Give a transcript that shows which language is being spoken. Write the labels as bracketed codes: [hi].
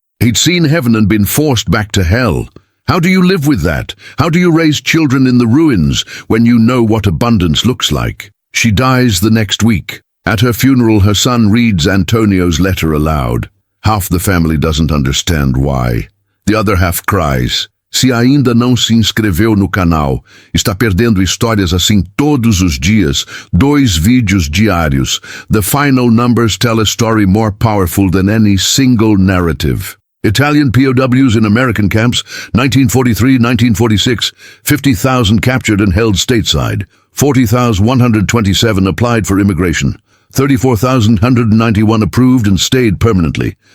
[en] He'd seen heaven and been forced back to hell. How do you live with that? How do you raise children in the ruins when you know what abundance looks like? She dies the next week. At her funeral, her son reads Antonio's letter aloud. Half the family doesn't understand why. The other half cries. [pt] Se ainda não se inscreveu no canal, está perdendo histórias assim todos os dias, 2 vídeos diários. [en] The final numbers tell a story more powerful than any single narrative. Italian POWs in American camps, 1943-1946, 50,000 captured and held stateside. 40,127 applied for immigration. 34,191 approved and stayed permanently.